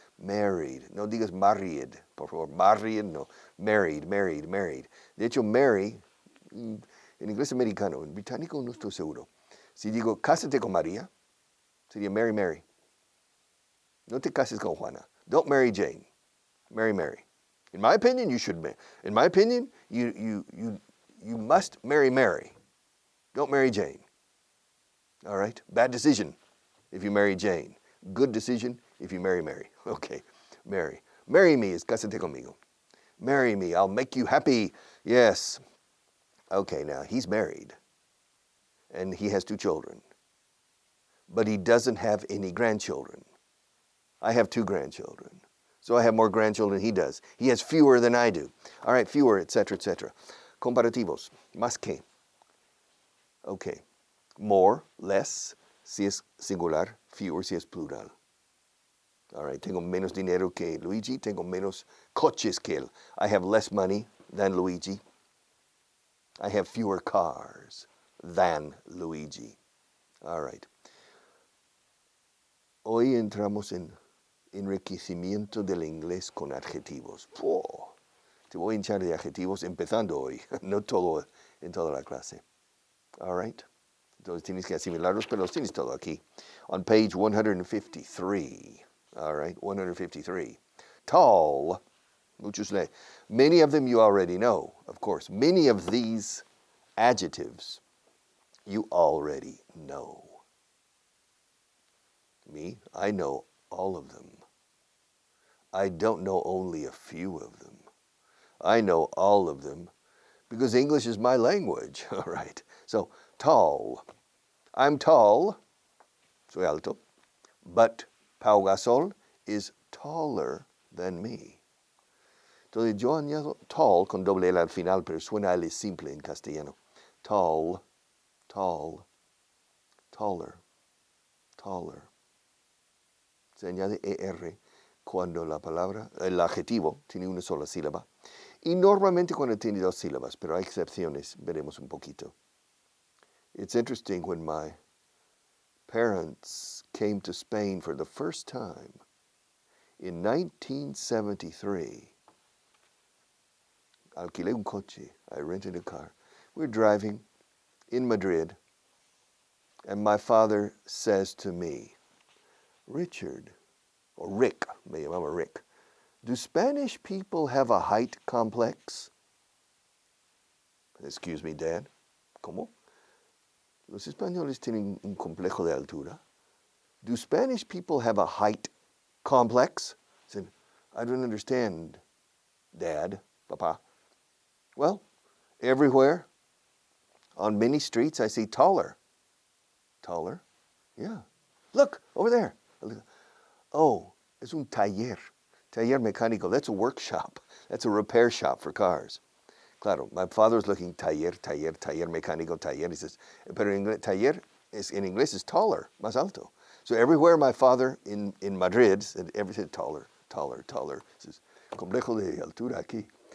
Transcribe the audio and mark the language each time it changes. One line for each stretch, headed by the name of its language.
Spanish: Married. No digas married, por favor. Married, no. Married. De hecho, marry, en inglés americano, en británico no estoy seguro. Si digo, cásate con María, sería Mary. No te cases con Juana.
English: Don't marry Jane. Marry Mary. In my opinion, you should marry. In my opinion, you must marry Mary. Don't marry Jane. All right? Bad decision if you marry Jane. Good decision if you marry Mary. Okay, Mary. Marry me is
Spanish: cásate conmigo.
English: Marry me, I'll make you happy. Yes. Okay, now he's married and he has 2 children, but he doesn't have any grandchildren. I have 2 grandchildren, so I have more grandchildren than he does. He has fewer than I do. All right, fewer, etc., etc.
Spanish: Comparativos, más que. Okay, more, less, si es singular, fewer si es plural.
English: All right,
Spanish: tengo menos dinero que Luigi, tengo menos coches que él.
English: I have less money than Luigi. I have fewer cars than Luigi. All right.
Spanish: Hoy entramos en enriquecimiento del inglés con adjetivos. ¡Puh! Te voy a hinchar de adjetivos empezando hoy, no todo en toda la clase. All right. Entonces tienes que asimilarlos, pero los tienes todo aquí.
English: On page 153. All right, 153. Tall.
Spanish: Muchos le.
English: Many of them you already know, of course. Many of these adjectives you already know. Me, I know all of them. I don't know only a few of them. I know all of them because English is my language. All right. So, tall. I'm tall.
Spanish: Soy alto.
English: But Pau Gasol is taller than me.
Spanish: Entonces yo añado tall con doble L al final, pero suena L simple en castellano. Tall, tall, taller, taller. Se añade ER cuando la palabra, el adjetivo tiene una sola sílaba. Y normalmente cuando tiene 2 sílabas, pero hay excepciones, veremos un poquito.
English: It's interesting when my parents came to Spain for the first time in 1973.
Spanish: Alquilé un coche.
English: I rented a car. We're driving in Madrid, and my father says to me, Richard, or Rick,
Spanish: me llamaba Rick,
English: do Spanish people have a height complex? Excuse me, Dad.
Spanish: ¿Cómo? Los españoles tienen un complejo de altura.
English: Do Spanish people have a height complex? I said, I don't understand, Dad, Papa. Well, everywhere, on many streets, I see taller. Taller? Yeah. Look, over there. Oh,
Spanish: es un taller. Taller mecánico.
English: That's a workshop. That's a repair shop for cars. Claro, my father's looking taller, taller, taller mecánico, taller. He says,
Spanish: pero en inglés,
English: taller in English is taller,
Spanish: más alto.
English: So everywhere my father in Madrid said, everything taller, taller, taller.
Spanish: He says, complejo de altura aquí.